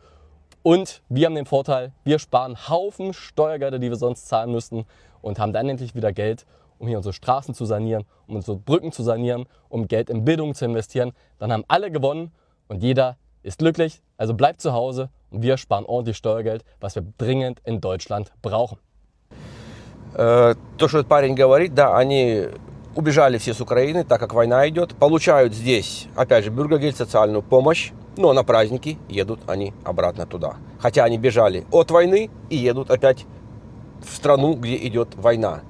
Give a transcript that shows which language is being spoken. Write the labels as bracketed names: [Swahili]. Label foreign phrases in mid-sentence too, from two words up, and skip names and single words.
[German] Und wir haben den Vorteil, wir sparen Haufen Steuergelder, die wir sonst zahlen müssten, und haben dann endlich wieder Geld, um hier unsere Straßen zu sanieren, um unsere Brücken zu sanieren, um Geld in Bildung zu investieren. Dann haben alle gewonnen und jeder ist glücklich. Also bleibt zu Hause und wir sparen ordentlich Steuergeld, was wir dringend in Deutschland brauchen. [Russian] То, что этот парень говорит, да, они убежали все с Украины, так как война идет, получают здесь, опять же, Bürgergeld, социальную помощь, но на праздники едут они обратно туда. Хотя они бежали от войны и едут опять в страну, где идет война.